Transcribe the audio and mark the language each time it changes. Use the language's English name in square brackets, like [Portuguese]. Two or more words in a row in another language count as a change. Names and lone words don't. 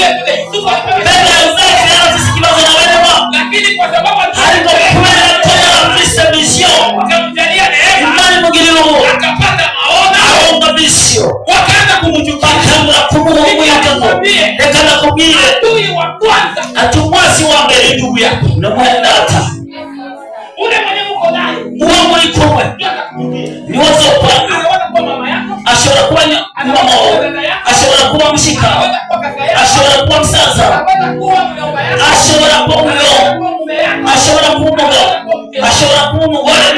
[Rundi] Mbega Yosefu yari afise ikibazo na bene wabo? Ariko kubera ko yari afise vision Imana imugirira aronga vision. Batangura kumuhumuriza. Reka nakubwire ati umwasi wa mbere ndugu yako na mwene data uwo muri kumwe ni wazopanga. Ashobora kuba mama wawe, ashobora kuba mushika, ashobora kuba msaza, ashobora kuba mulo, ashobora kuba umugabo, ashobora kuba umugore.